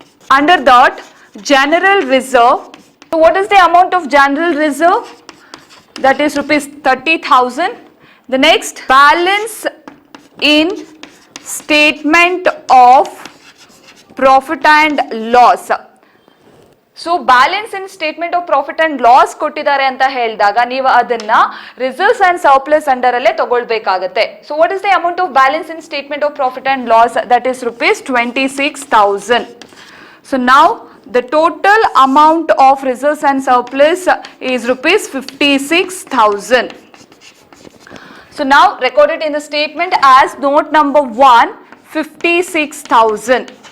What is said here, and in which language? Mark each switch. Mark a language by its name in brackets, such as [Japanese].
[English] Under that, general reserve. So what is the amount of general reserve? That is rupees 30,000. The next, balance in statement of profit and loss. [Kannada] So balance in statement of profit and loss ಕೊಟ್ಟಿದ್ದಾರೆ ಅಂತ ಹೇಳಿದಾಗ ನೀವು ಅದನ್ನ reserves and surplus under ಅಲ್ಲೇ ತಗೊಳ್ಬೇಕಾಗತ್ತೆ. [English] So what is the amount of balance in statement of profit and loss? That is rupees 26,000. So now the total amount of reserves and surplus is rupees 56,000. So now recorded in the statement as note number 1, 56,000.